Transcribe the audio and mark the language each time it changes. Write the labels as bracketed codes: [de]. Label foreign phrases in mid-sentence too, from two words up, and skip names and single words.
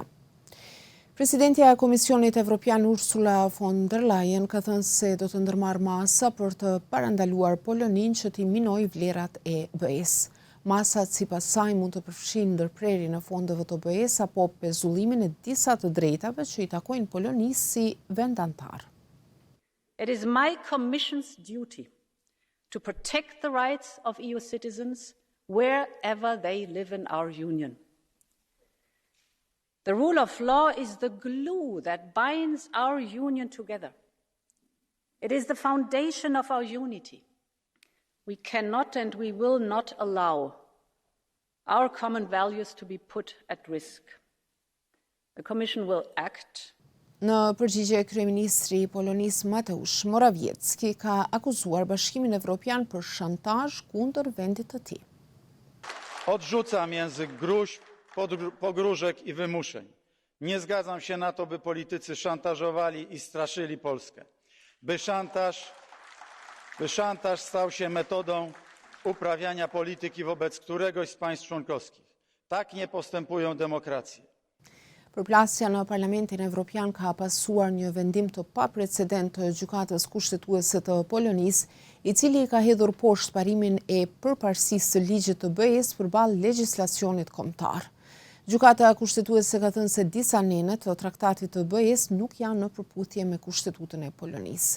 [sq] Presidentja e Komisionit Evropian Ursula von der Leyen ka thënë se do të ndërmarrë masa për të parandaluar Poloninë që t'i minojë vlerat e BE-s. Masat sipas saj mund të përfshijnë ndërprerjen e fondeve të BE-s apo pezullimin e disa të drejtave që i takojnë Polonisë si vend antar. [en] It is my Commission's duty to protect the rights of EU citizens wherever they live in our Union. The rule of law is the glue that binds our Union together. It is the foundation of our unity. We cannot and we will not allow our common values to be put at risk. The Commission will act. [sq] Në përgjigje, kryeministri i Polonisë Mateusz Morawiecki ka akuzuar Bashkimin Evropian për shantazh kundër vendit të tij. [pl] Odrzucam język gruźb, pogróżek i wymuszeń. Nie zgadzam się na to, by politycy szantażowali i straszyli Polskę. By szantaż stał się metodą uprawiania polityki wobec któregoś z państw członkowskich. Tak nie postępują demokracje. [sq] Përplasja në Parlamentin Evropian ka pasuar një vendim të paprecedent të gjykatës kushtetuese të Polonisë, i cili ka hedhur poshtë parimin e përparësisë së ligjit të BE-s përballë legjislacionit kombëtar. Gjykata kushtetuese ka thënë se disa nene të traktatit të BE-s nuk janë në përputhje me kushtetutën e Polonisë.